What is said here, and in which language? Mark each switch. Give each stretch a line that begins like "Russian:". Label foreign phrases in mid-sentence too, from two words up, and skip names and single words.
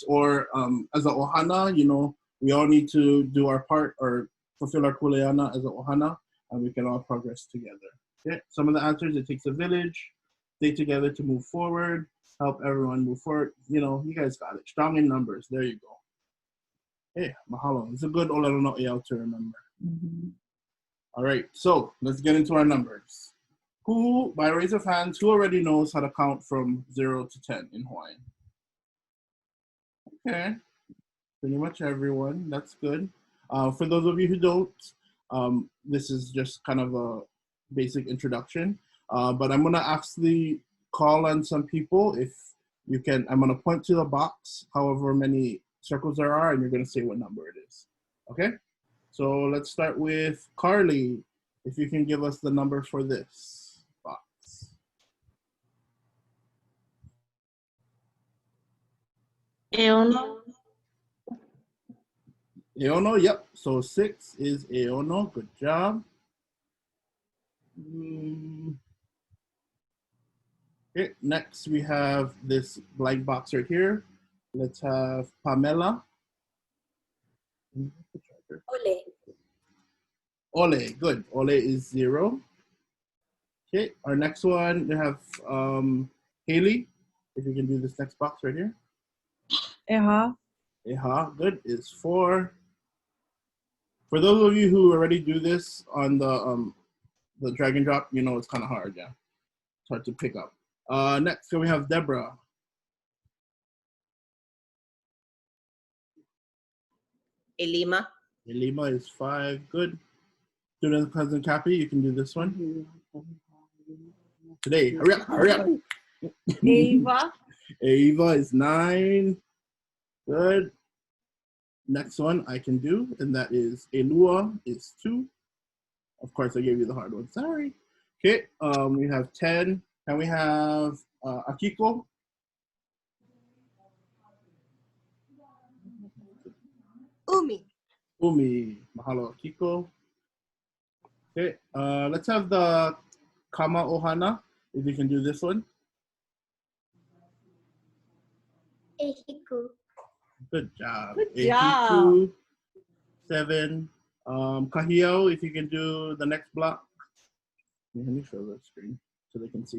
English: Or as a ohana, you know, we all need to do our part or fulfill our kuleana as a ohana, and we can all progress together. Okay. Some of the answers: it takes a village, stay together to move forward, help everyone move forward. You know, you guys got it. Strong in numbers. There you go. Hey, mahalo.
Hawaiian: It's a good ʻŌLELO no ʻEAʻo to remember.
English: All right, so let's get into our numbers. Who, by raise of hands, who already knows how to count from 0 to 10 in Hawaiian? Okay, pretty much everyone. That's good. For those of you who don't, this is just kind of a basic introduction. But I'm gonna actually call on some people. If you can, I'm gonna point to the box, however many circles there are, and you're gonna say what number it is. Okay? So let's start with Carly. If you can give us the number for this box.
Hawaiian: ʻEono. ʻEono,
English: yep. So 6 is ʻEono. Good job. Okay, next we have this blank box right here. Let's have Pamela.
Hawaiian: Ole.
English: Ole, good. Ole is 0. Okay, our next one, we have Haley. If you can do this next box right here.
Hawaiian: ʻEha. ʻEha,
English: good, is 4. For those of you who already do this on the drag and drop, you know it's kind of hard, yeah. It's hard to pick up. Next, we have Deborah.
Hawaiian: ʻElima.
English: ʻElima is 5, good. Student cousin Cappy, you can do this one. Today, hurry up, hurry up.
Hawaiian: Ava.
English: Ava is 9, good. Next one I can do, and that is Elua is 2. Of course, I gave you the hard one, sorry. Okay, we have 10, and we have Akiko.
Hawaiian: Umi. Umi,
English: mahalo Akiko. Okay, let's have the Kama Ohana, if you can do this one.
Hawaiian: Ehiku.
English: Good job. Good
Hawaiian: Ehiku,
English: job. 7. Kahiao, if you can do the next block. Let me show the screen so they can see.